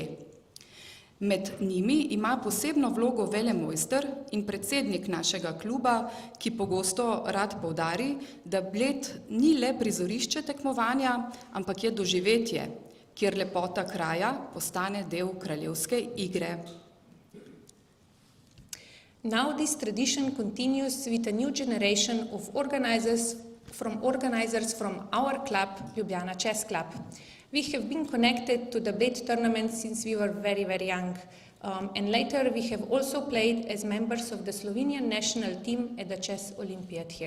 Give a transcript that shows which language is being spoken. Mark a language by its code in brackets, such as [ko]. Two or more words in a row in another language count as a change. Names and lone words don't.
[sl] Med njimi ima posebno vlogo velemojster in predsednik našega kluba, ki pogosto rad poudari, da Bled ni le prizorišče tekmovanja, ampak je doživetje, kjer lepota kraja postane del kraljevske igre. [en] Now this tradition continues with a new generation of organizers from our club, Ljubljana Chess Club. We have been connected to the Bled tournament since we were very, very young. And later we have also played as members of the Slovenian national team at the Chess Olympiad here.